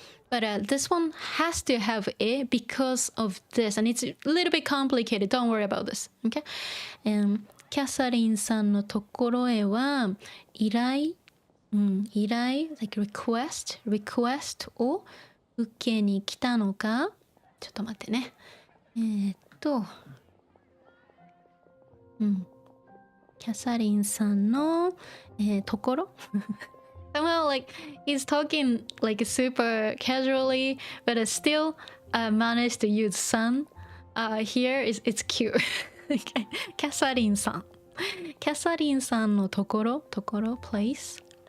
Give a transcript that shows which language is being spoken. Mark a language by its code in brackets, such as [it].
[en] But this one has to have a because of this, and it's a little bit complicated. Don't worry about this. Okay? [ja] キャサリンさんのところへは依頼、 [en] like request [ja] を受けに来たのか。ちょっと待ってね。キャサリンさんの、ところ [en] Somehow like he's talking like super casually, but still managed to use "san." Here it's cute. キャサリンさん。 [ja] キャサリンさんのところ place.